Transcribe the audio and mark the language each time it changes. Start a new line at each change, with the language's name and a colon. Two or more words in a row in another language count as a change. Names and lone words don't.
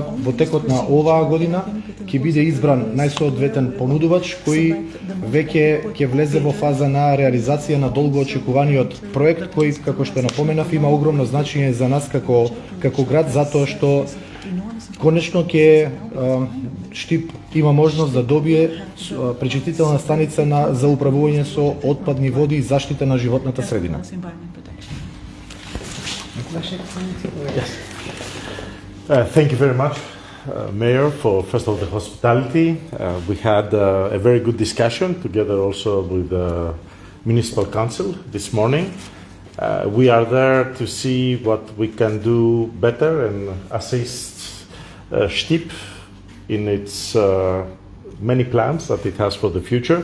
Macedonian: во текот на оваа година ќе биде избран најсоодветен понудувач кој веќе ќе влезе во фаза на реализација на долго очекуваниот проект, кој, како што напоменав, има огромно значење за нас како град, затоа што конечно ќе Штип има можност да добие пречистителна станица за управување со отпадни води и заштита на животната средина.
English: Thank you very much, Mayor, for first of all the hospitality. We had a very good discussion together also with the Municipal Council this morning. We are there to see what we can do better and assist Штип in its many plans that it has for the future.